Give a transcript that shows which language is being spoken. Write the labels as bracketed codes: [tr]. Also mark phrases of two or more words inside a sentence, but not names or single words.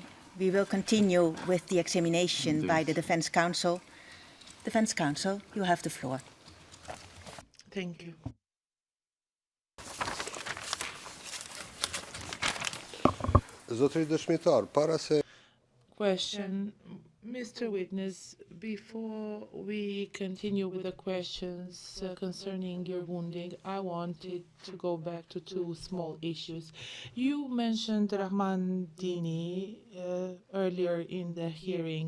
[en] We will continue with the examination by the Defense Counsel. Defense Counsel, you have the floor. Thank you. [sq] Zotëri dëshmitar, para se [en] Question, Mr. Witness, before we continue with the questions concerning your wounding, I wanted to go back to two small issues. You mentioned Rahman Dini earlier in the hearing.